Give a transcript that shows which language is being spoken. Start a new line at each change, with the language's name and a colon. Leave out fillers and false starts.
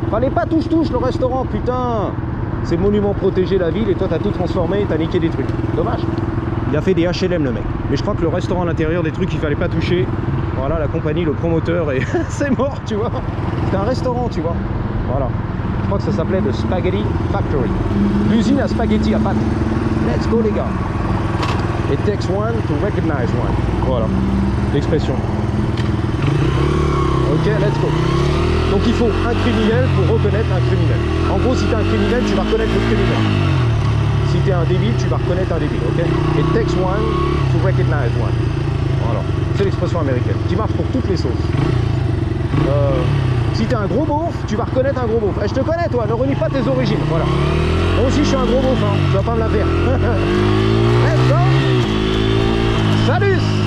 French: Fallait pas touche-touche le restaurant, putain. C'est monument protégé la ville et toi t'as tout transformé et t'as niqué des trucs. Dommage. Il a fait des HLM le mec. Mais je crois que le restaurant à l'intérieur, des trucs qu'il fallait pas toucher. Voilà, la compagnie, le promoteur et c'est mort, tu vois. C'était un restaurant, tu vois. Voilà. Je crois que ça s'appelait The Spaghetti Factory. L'usine à spaghetti à pâtes.
English: Let's go
French: les gars.
English: It takes one to recognize one.
French: Voilà. L'expression.
English: Ok, let's go.
French: Donc il faut un criminel pour reconnaître un criminel. En gros, si tu es un criminel, tu vas reconnaître le criminel. Si tu es un débile, tu vas reconnaître un débile, ok?
English: It takes one to recognize one.
French: Voilà. C'est l'expression américaine, qui marche pour toutes les sauces. Si tu es un gros beauf, tu vas reconnaître un gros beauf. Je te connais toi, ne renie pas tes origines, voilà. Moi aussi je suis un gros beauf, hein. Tu vas pas me la faire.
English: Let's go.
French: Salut.